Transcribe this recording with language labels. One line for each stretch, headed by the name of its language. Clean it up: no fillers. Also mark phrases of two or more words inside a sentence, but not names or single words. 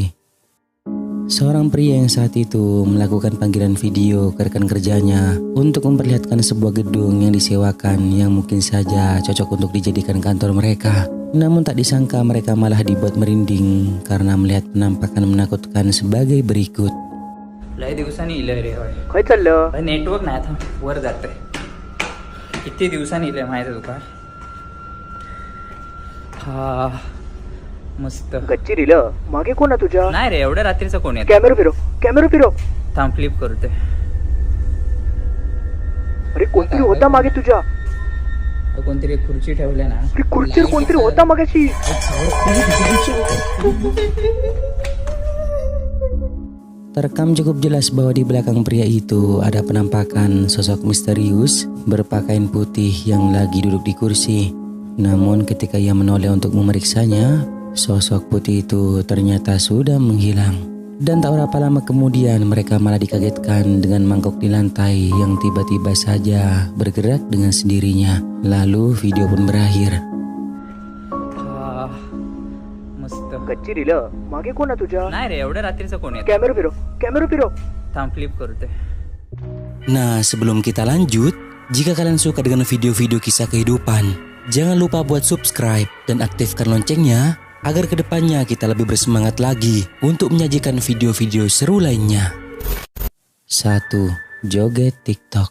Indonesian: Seorang pria yang saat itu melakukan panggilan video ke rekan kerjanya untuk memperlihatkan sebuah gedung yang disewakan yang mungkin saja cocok untuk dijadikan kantor mereka. Namun tak disangka mereka malah dibuat merinding karena melihat penampakan menakutkan sebagai berikut.
Marathi: लय दिवसांनी इलय रे होय. काय चाललं? नेटवर्क नाही था वर जाते. किती दिवसांनी इलय माहिती तुका? हा मस्त. गच्चीरीला मागे कोण आहे तुझ्या? नाही रे एवढ्या रात्रीचं कोण येत? कॅमेरा फिरव. थांब फ्लिप करते. अरे कोणतरी होता मागे तुझ्या. कोणतरी खुर्ची ठेवले ना. अरे खुर्चीवर कोणतरी होता मागाशी.
Indonesian: Terekam cukup jelas bahwa di belakang pria itu ada penampakan sosok misterius berpakaian putih yang lagi duduk di kursi. Namun ketika ia menoleh untuk memeriksanya, sosok putih itu ternyata sudah menghilang. Dan tak berapa lama kemudian mereka malah dikagetkan dengan mangkok di lantai yang tiba-tiba saja bergerak dengan sendirinya. Lalu video pun berakhir.
Marathi: गच्चीरीला मागे कोण आहे तुझ्या? नाही रे एवढ्या रात्रीचं कोण येत? कॅमेरा फिरव. थांब फ्लिप करते.
Indonesian: Nah, sebelum kita lanjut, jika kalian suka dengan video-video kisah kehidupan, jangan lupa buat subscribe dan aktifkan loncengnya agar kedepannya kita lebih bersemangat lagi untuk menyajikan video-video seru lainnya. 1. Joget TikTok.